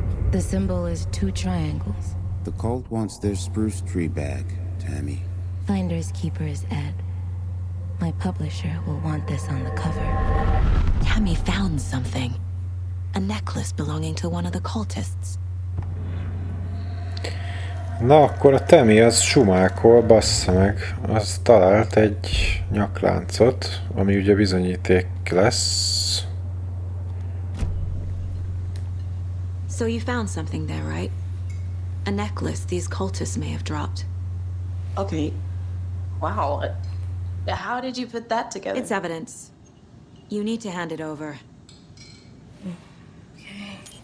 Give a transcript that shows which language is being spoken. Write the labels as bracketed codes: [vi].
[en] The symbol is 2 triangles. The cult wants their spruce tree back, Tammy. Finder's keeper is Ed. My publisher will want this on the cover. Tammy found something. A necklace belonging to one of the cultists. [hu] Na, akkor a Tammy az sumákol, bassza meg. Az talált egy nyakláncot, ami ugye bizonyíték lesz. [en] So you found something there, right? A necklace these cultists may have dropped. Okay. Wow. How did you put that together? It's evidence. You need to hand it over. Okay.